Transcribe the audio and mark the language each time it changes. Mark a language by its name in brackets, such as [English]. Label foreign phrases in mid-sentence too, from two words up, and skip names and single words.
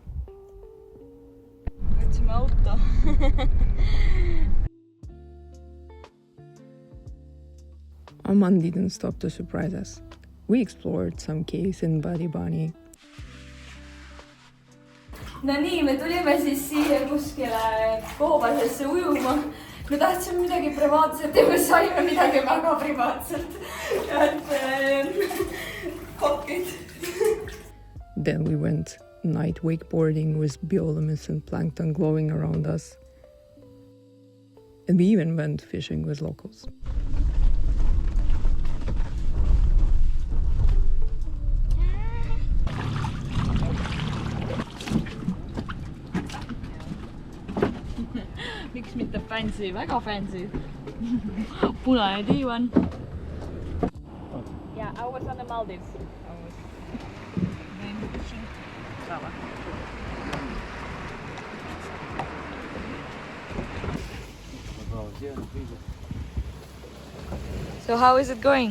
[Estonian] Võtsime auto. [English] Oman didn't stop to surprise us. We explored some caves in Bani. [Estonian] No nii, me tulime siis siia kuskile koobasesse ujuma. Me tahtsime midagi privaatselt ja me saime midagi väga privaatselt. Kokid. [English] Then we went night wakeboarding with bioluminescent plankton glowing around us. And we even went fishing with locals. [Estonian] Miks mitte fancy, väga fancy. Punane diivan. [English] Yeah, I was on the Maldives. I was going fishing. So how is it going?